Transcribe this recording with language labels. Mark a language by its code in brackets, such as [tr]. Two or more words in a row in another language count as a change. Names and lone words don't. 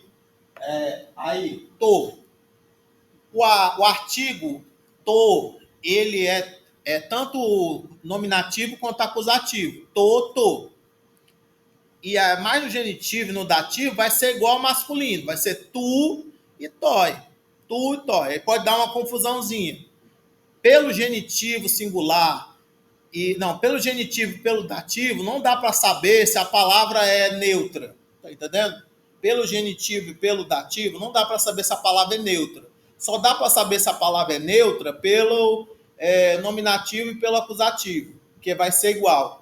[pt] Aí, to. O artigo to, ele é tanto nominativo quanto acusativo. To. E mais no genitivo e no dativo vai ser igual ao masculino. Vai ser tu e toi. Tu e toi. Aí pode dar uma confusãozinha. Pelo genitivo singular pelo genitivo e pelo dativo, não dá para saber se a palavra é neutra. Tá entendendo? Pelo genitivo e pelo dativo, não dá para saber se a palavra é neutra. Só dá para saber se a palavra é neutra pelo nominativo e pelo acusativo, que vai ser igual.